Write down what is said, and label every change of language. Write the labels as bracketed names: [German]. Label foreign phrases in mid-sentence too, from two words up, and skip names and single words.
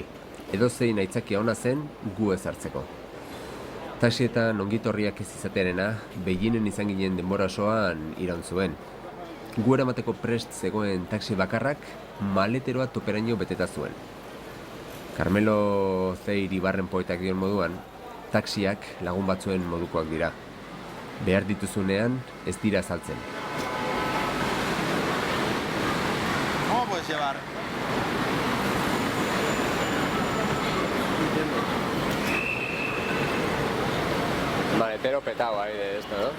[Basque] Edozein aitzakia ona zen gu ez hartzeko. Taxietan ongitorriak ez izatearena, Beijingen izan ginen denbora osoan iraun zuen. Gu eramateko prest zegoen taxi bakarrak maleteroa toperaino beteta zuen. Carmelo Zeir Ibarren poetak dion moduan, taxiak lagun batzuen modukoak dira. Behar dituzunean ez dira azaltzen. [Spanish] ¿Cómo puedes llevar? Maletero petado ahí de esto, ¿no?